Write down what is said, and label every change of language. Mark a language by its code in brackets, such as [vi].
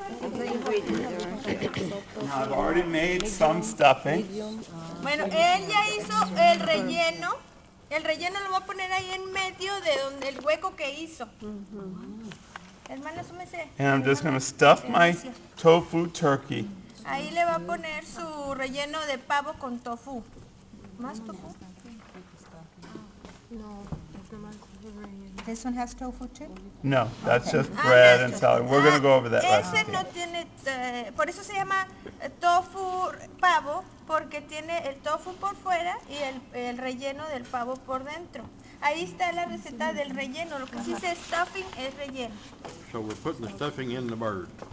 [en] Now I've already made some stuffing. [es] Bueno, él ya hizo el relleno. El relleno lo va a poner ahí en medio de donde el hueco que hizo. Hermana, súmese. [en] And I'm just going to stuff my tofu turkey. [es] Ahí le va a poner su relleno de pavo con tofu. ¿Más tofu? [en] This one has tofu too? No, that's just bread and salad. We're going to go over that [es] Ese [en] recipe. [es] no tiene, por eso se llama tofu pavo, porque tiene el tofu por fuera y el relleno del pavo por dentro. Ahí está la receta del relleno, lo que sí dice stuffing es relleno. [en] So we're putting the stuffing in the bird.